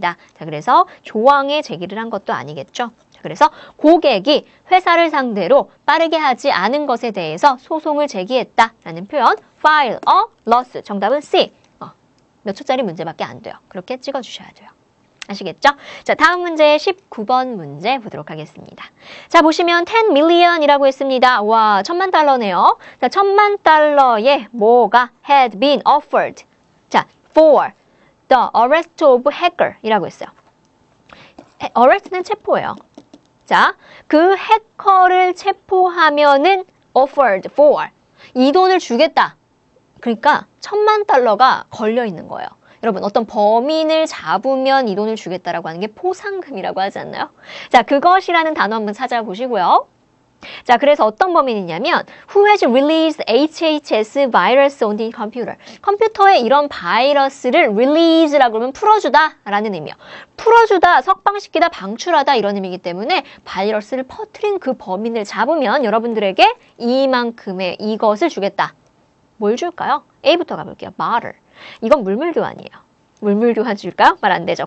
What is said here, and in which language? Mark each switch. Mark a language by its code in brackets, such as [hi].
[ko] 자, 그래서 조항에 제기를 한 것도 아니겠죠? 그래서 고객이 회사를 상대로 빠르게 하지 않은 것에 대해서 소송을 제기했다라는 표현 file a lawsuit. 정답은 C. 몇 초짜리 문제밖에 안 돼요. 그렇게 찍어주셔야 돼요. 아시겠죠? 자, 다음 문제 19번 문제 보도록 하겠습니다. 자, 보시면 10 million이라고 했습니다. 와, $10,000,000네요. 자, $10,000,000에 뭐가 had been offered. 자, for the arrest of hacker 이라고 했어요. arrest는 체포예요. 자, 그 해커를 체포하면은 offered for 이 돈을 주겠다. 그러니까 $10,000,000가 걸려 있는 거예요. 여러분, 어떤 범인을 잡으면 이 돈을 주겠다라고 하는 게 포상금이라고 하지 않나요? 자, 그것이라는 단어 한번 찾아보시고요. [en] 자, 그래서 어떤 범인이냐면 Who has released HHS virus on the computer? [ko] 컴퓨터에 이런 바이러스를 release라고 그러면 풀어주다 라는 의미예요. 풀어주다, 석방시키다, 방출하다 이런 의미이기 때문에 바이러스를 퍼뜨린 그 범인을 잡으면 여러분들에게 이만큼의 이것을 주겠다. 뭘 줄까요? A부터 가볼게요. 말을. 이건 물물교환이에요. 물물교환 줄까요? 말 안 되죠.